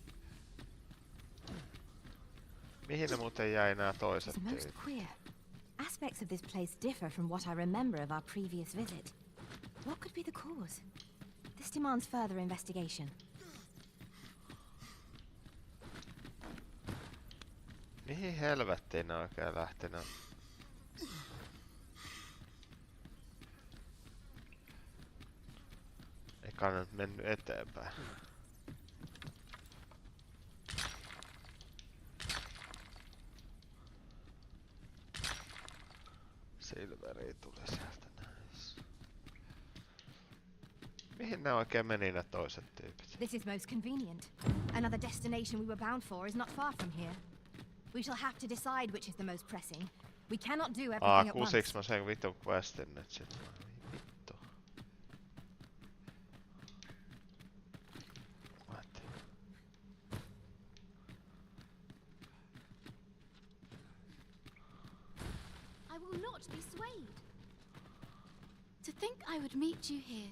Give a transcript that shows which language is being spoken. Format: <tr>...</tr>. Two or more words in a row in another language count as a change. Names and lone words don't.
<fi>Mihin ne muuten jäi nää toiset tyypit?</fi> <en>aspects of this place differ from what I remember of our previous visit. What could be the cause? This demands further investigation.</en> <fi>Mihin helvettiin ne oikein lähtenyt? Eikä ne nyt mennyt eteenpäin. Silveri tuli sieltä näis. Mihin ne oikein meni ne toiset tyypit?</fi> <en>This is most convenient. Another destination we were bound for is not far from here. We shall have to decide which is the most pressing. We cannot do everything at once.</en> <fi>Kusiks mä sen vitun questin nyt sit? Vittu.</fi> <en>What? I will not be swayed. To think I would meet you here.</en>